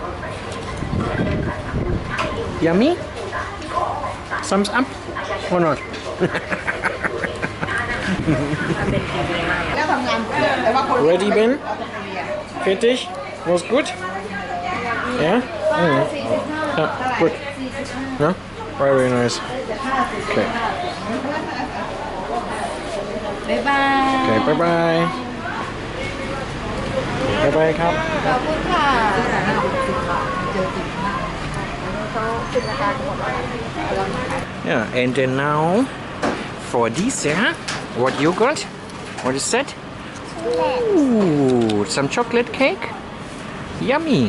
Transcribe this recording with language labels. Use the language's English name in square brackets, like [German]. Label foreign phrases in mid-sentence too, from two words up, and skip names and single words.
[English] Yummy? Thumbs up or not? Ready, Ben? Fertig? Was good? Yeah? Yeah, good. Yeah? Very nice. Okay. Bye bye. Okay, bye bye. Bye bye, [Thai] ครับ ขอบคุณค่ะ [English] Yeah, and then now for dessert, what you got? What is that? Ooh, some chocolate cake? Yummy.